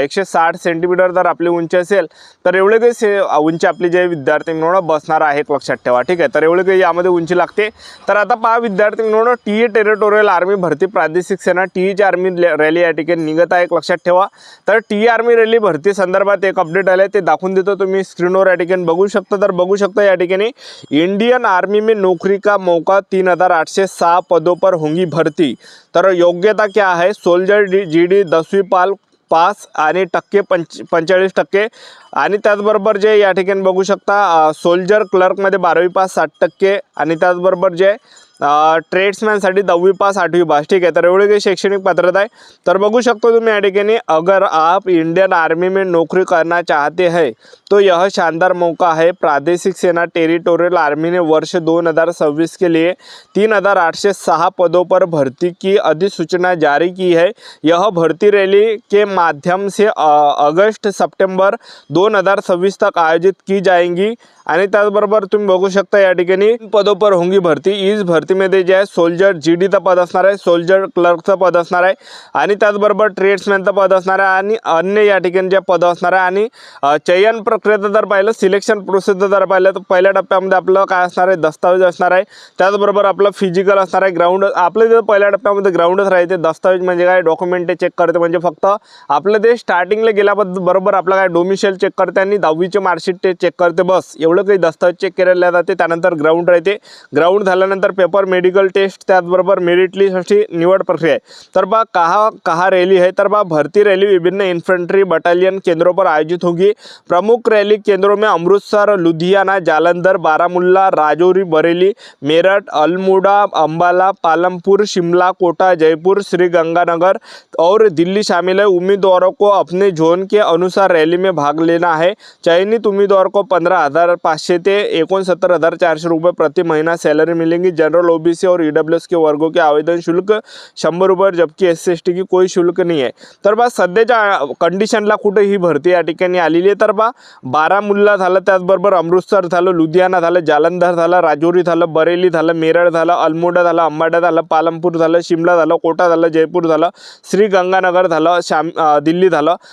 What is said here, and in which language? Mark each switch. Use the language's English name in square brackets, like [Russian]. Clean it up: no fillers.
[Marathi] 160 centimetre जर आपली उंची असेल तर एवढे काही उंची आपली जे विद्यार्थी बसणार आहे एक लक्षात ठेवा। ठीक आहे, तर एवढे काही यामध्ये उंची लागते। तर आता पहा विद्यार्थी मित्रांनो, टीए टेरिटोरियल आर्मी भरती प्रादेशिक सेना टीएची आर्मी रॅली या ठिकाणी निघत आहे एक लक्षात ठेवा। तर टी आर्मी रॅली भरती संदर्भात एक अपडेट आले, ते दाखवून देतो, तुम्ही स्क्रीनवर या ठिकाणी बघू शकता। तर बघू शकता या ठिकाणी [Hindi] इंडियन आर्मी में नौकरी का मौका 3806 पदों पर होंगी भर्ती। [Marathi] तर [Hindi] योग्यता क्या है, [Marathi] सोल्जर जीडी 10वी पास आणि टक्के 45%। आणि त्याचबरोबर जे या ठिकाणी बघू शकता सोल्जर क्लर्कमध्ये 12वी पास 60% आणि त्याचबरोबर जे ट्रेड्समॅनसाठी 10वी पास 8वी पास। ठीक आहे, तर एवढे काही शैक्षणिक पात्रता आहे। तर बघू शकतो तुम्ही या ठिकाणी, [Hindi] अगर आप इंडियन आर्मी में नौकरी करना चाहते हैं तो यह शानदार मौका है। प्रादेशिक सेना टेरिटोरियल आर्मी ने वर्ष 2026 के लिए 3806 पदों पर भर्ती की अधिसूचना जारी की है। यह भर्ती रैली के माध्यम से अगस्त सितंबर 2026 तक आयोजित की जाएंगी। [Marathi] आणि त्याचबरोबर तुम्ही बघू शकता या ठिकाणी [Hindi] पदों पर होंगी भरती। [Marathi] इस भरतीमध्ये जे आहे सोल्जर जीडीचं पद असणार आहे, सोल्जर क्लर्कचं पद असणार आहे आणि त्याचबरोबर ट्रेड्समॅनचं पद असणार आहे आणि अन्य या ठिकाणी जे पद असणार आहे। आणि चयन प्रक्रियेचं जर पाहिलं, सिलेक्शन प्रोसेस जर पाहिलं तर पहिल्या टप्प्यामध्ये आपलं काय असणार आहे, दस्तावेज असणार आहे। त्याचबरोबर आपलं फिजिकल असणार आहे, ग्राउंड आपलं जे पहिल्या टप्प्यामध्ये ग्राउंडच राहते। दस्तावेज म्हणजे काय, डॉक्युमेंट चेक करते, म्हणजे फक्त आपलं ते स्टार्टिंगला गेल्याबरोबर आपलं काय डोमिसाईल चेक करते आणि 10वीचे मार्कशीट ते चेक करते, बस एवढं काही दस्तावेज चेक केले जाते। त्यानंतर ग्राउंड राहते, ग्राउंड झाल्यानंतर पेपर, मेडिकल टेस्ट, त्याचबरोबर मेरिट लिस्ट अशी निवड प्रक्रिया आहे। [Hindi] तर बा कहा रैली है, तर बा भर्ती रैली विभिन्न इन्फेंट्री बटालियन केंद्रों पर आयोजित होगी। प्रमुख रैली केंद्रों में अमृतसर, लुधियाना, जालंधर, बारामुल्ला, राजौरी, बरेली, मेरठ, अल्मोड़ा, अंबाला, पालमपुर, शिमला, कोटा, जयपुर, श्रीगंगानगर और दिल्ली शामिल है। उम्मीदवारों को अपने जोन के अनुसार रैली में भाग लेना है। चयनित उम्मीदवार को 15,000 500 ते 69,400 रुपये प्रति महीना सैलरी मिलेंगी। जनरल, ओबीसी और ईडब्ल्यूएस के वर्गों के आवेदन शुल्क 100 रुपये, जबकि SC ST की कोई शुल्क [Marathi] नाही आहे। तर बा सध्याच्या कंडिशनला कुठे ही भरती या ठिकाणी आलेली आहे। तर बा बारामुल्ला झालं, त्याचबरोबर अमृतसर झालं, लुधियाना झालं, जालंधर झालं, राजौरी झालं, बरेली झालं, मेरठ झालं, अल्मोड़ा झालं, अंबाडा झालं, पालमपूर झालं, शिमला झालं, कोटा झालं, जयपूर झालं, श्रीगंगानगर झालं, दिल्ली झालं।